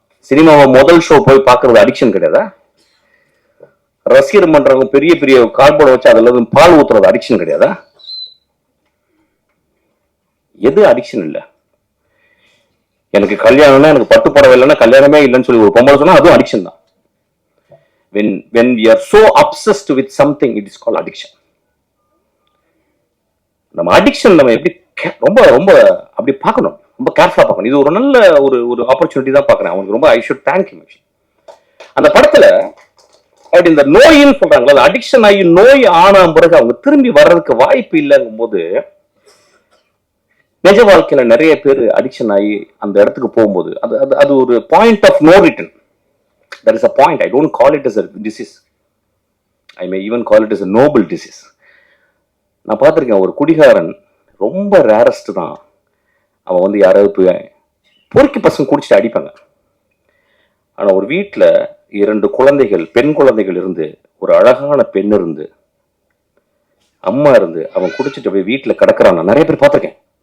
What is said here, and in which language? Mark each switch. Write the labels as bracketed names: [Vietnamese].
[Tamil] சினிமாவை முதல் ஷோ போய் பார்க்கறது அடிக்ஷன் கிடையாதா? ரசிகர் மன்றவங்க பெரிய பெரிய கார்போர்டை வச்சு அதுல பால் ஊத்துறது அடிக்ஷன் கிடையாதா? எது அடிக்ஷன் இல்ல? எனக்கு கல்யாணம்னா, எனக்கு பட்டு புடவை இல்லைன்னா கல்யாணமே இல்லைன்னு சொல்லி ஒரு பொம்பளை சொன்னா அதுவும் அடிக்ஷன் தான். [English] when we are so obsessed with something, it is called addiction. [Tamil] நம்ம அடிக்ஷன் நம்ம எப்படி ரொம்ப ரொம்ப அப்படி பார்க்கணும், ரொம்ப கேர்ஃபுல்லா பார்க்கணும். இது ஒரு நல்ல ஒரு ஆப்பர்ச்சுனிட்டி தான் பார்க்கறேன். அவனுக்கு ரொம்ப [English] I should thank him. [Tamil] அந்த படத்துல அப்படி இந்த நோயின்னு சொல்றாங்களா, அந்த அடிக்ஷன் ஆகி நோய் ஆன பிறகு அவங்க திரும்பி வர்றதுக்கு வாய்ப்பு இல்லைங்கும் போது, நிஜ வாழ்க்கையில நிறைய பேர் அடிக்ஷன் ஆகி அந்த இடத்துக்கு போகும்போது அது ஒரு [English] Point of no return. There is a point. I don't call it as a disease. I may even call it as a noble disease. [Tamil] நான் பார்த்துருக்கேன், ஒரு குடிகாரன் ரொம்ப ரேரஸ்ட் தான். அவன் வந்து யாராவது போய் பொறுக்கி பசங்க குடிச்சிட்டு அடிப்பாங்க. ஆனால் ஒரு வீட்டில் 2 குழந்தைகள், பெண் குழந்தைகள் இருந்து, ஒரு அழகான பெண் இருந்து, அம்மா இருந்து, அவன் குடிச்சிட்டு போய் வீட்டில் கிடக்கிறான். நான் நிறைய பேர் பார்த்துருக்கேன்.